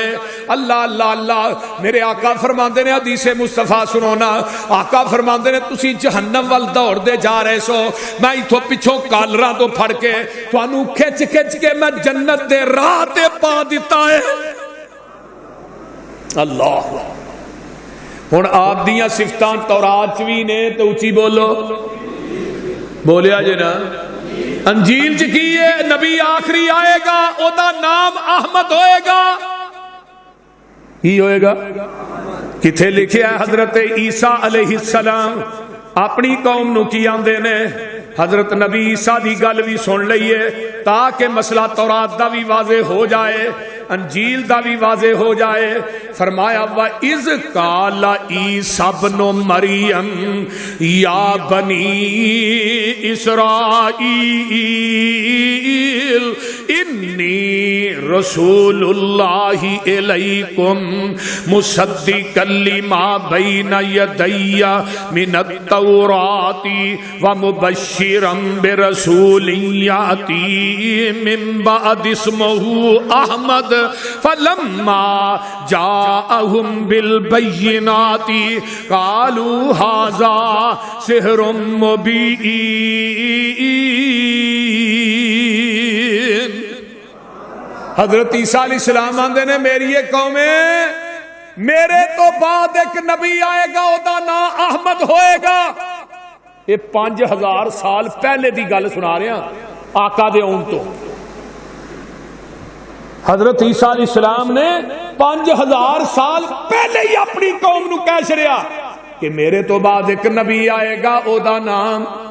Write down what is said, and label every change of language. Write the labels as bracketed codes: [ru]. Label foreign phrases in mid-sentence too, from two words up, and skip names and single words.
[pa] اللہ اللہ اللہ، میرے آقا فرماندے نے حدیث مصطفیٰ سنونا، آقا فرماندے نے تسی جہنم وال دوڑ دے جا رہے سو، میں ایتھوں پچھوں کالراں تو پھڑ کے تھانوں کھچ کھچ کے میں جنت دے راہ تے پا دیتا ہے۔ اللہ ہن آپ دیاں صفتاں تورات چ وی نے تے اچھی بولو، بولیا جے نا۔ انجیل چ کی ہے؟ نبی آخری آئے گا، او دا نام احمد ہوئے گا۔ کی ہوئے گا؟ کتھے لکھیا ہے؟ حضرت عیسیٰ [ar] علیہ السلام [pa] اپنی قوم نو کی آندے نے؟ حضرت نبی عیسیٰ دی گل بھی سن لئیے تاکہ مسئلہ تورات دا بھی واضح ہو جائے، انجیل دا بھی واضح ہو جائے۔ [ar] فرمایا وَإِذْ قَالَ عِيسَى ابْنُ مَرْيَمَ يَا بَنِي إِسْرَائِيلَ إِنِّي رَسُولُ اللَّهِ إِلَيْكُمْ مُصَدِّقًا لِمَا بَيْنَ يَدَيَّ مِنَ التَّوْرَاةِ وَمُبَشِّرًا بِرَسُولٍ يَأْتِي مِن بَعْدِي اسْمُهُ أَحْمَدُ فَلَمَّا جَاءَهُم بِالْبَيِّنَاتِ قَالُوا هَذَا سِحْرٌ مُبِينٌ۔ [pa] حضرت عیسیٰ [ar] علیہ السلام [pa] آندے نے میری یہ قومیں، میرے تو بعد ایک نبی آئے گا، او دا نام احمد ہوئے گا۔ یہ 5000 سال پہلے دی گل سنا رہے ہیں آقا دے اون تو۔ حضرت عیسیٰ [ar] علیہ السلام [pa] نے 5000 سال پہلے ہی اپنی قوم نو کہہ چھڑیا کہ میرے تو بعد ایک نبی آئے گا، او دا نام۔